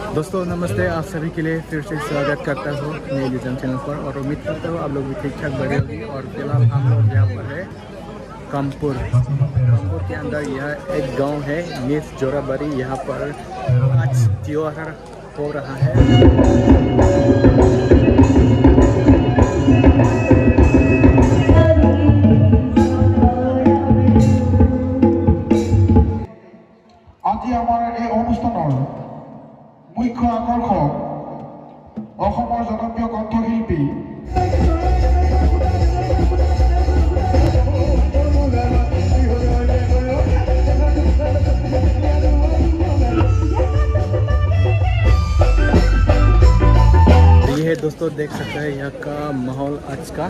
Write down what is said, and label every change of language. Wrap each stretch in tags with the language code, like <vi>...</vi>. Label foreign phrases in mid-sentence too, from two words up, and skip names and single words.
<hi>दोस्तों नमस्ते, आप सभी के लिए फिर से स्वागत करता हूँ मेरे लीजन चैनल पर और उम्मीद करता हूँ आप लोग भी ठीक ठाक बने होंगे। और फिलहाल हम लोग यहाँ पर है कामपुर के अंदर। यह एक गांव है मिस जोराबारी। यहाँ पर आज त्योहार हो रहा है।</hi> <as>আজি আমাৰ এই অনুষ্ঠানৰ মুখ্য আকৰ্ষক অসমৰ জনপ্ৰিয় কণ্ঠশিল্পী</as> <hi>ये है दोस्तों, देख सकते हैं यहाँ का माहौल आज का।</hi>